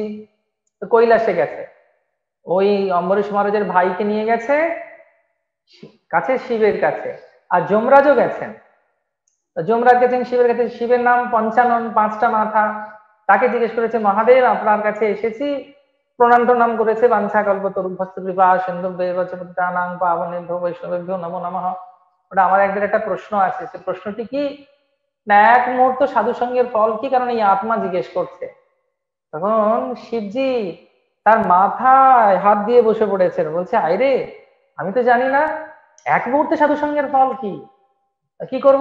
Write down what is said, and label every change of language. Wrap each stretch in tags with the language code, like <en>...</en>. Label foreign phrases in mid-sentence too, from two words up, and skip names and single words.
<bn>তো কৈলাসে গেছে, ওই অম্বরীশ মহারাজের ভাইকে নিয়ে গেছে কাছে, শিবের কাছে। আর যমরাজও গেছেন। যমরাজ গেছেন শিবের কাছে, শিবের নাম পঞ্চানন, 5টা মাথা। তাকে জিজ্ঞেস করেছে, মহাদেব আপনার কাছে এসেছি, প্রণাম টনাম করেছে,</bn> <sa>বাঞ্ছা কল্প তরুভস্ত কৃপা সিন্ধু দেবচনাং পাবনেভ্যো বৈষ্ণবেভ্যো নমো নমঃ।</sa> <bn>ওটা আমার একটা প্রশ্ন আছে। সে প্রশ্নটি কি না, 1 মুহূর্ত সাধু সঙ্গের ফল কি? কারণ এই আত্মা জিজ্ঞেস করছে। তখন শিবজি তার মাথায় হাত দিয়ে বসে পড়েছেন, বলছে আইরে, আমি তো জানি না 1 মুহূর্তে সাধু সঙ্গের ফল কি, কি করব?</bn>